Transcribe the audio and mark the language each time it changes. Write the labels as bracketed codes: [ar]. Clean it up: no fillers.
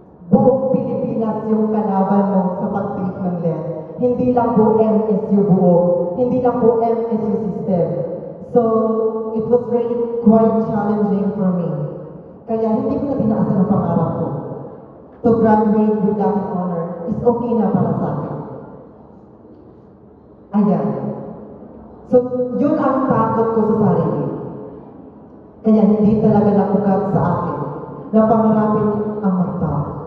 [tl] Buong Pilipinas yung kalaban mo sa pag-take ng LED. Hindi lang po MSU buo. Hindi lang po MSU system. [en] So, it was really quite challenging for me. [tl] Kaya hindi ko na tinaasan ang pangarap ko. [en] To graduate with Latin honor is okay [tl] na para sa akin. Ayan. So, yun ang takot ko sa sarili. Kaya hindi talaga nakugat sa akin na pangarapin ang mag-top.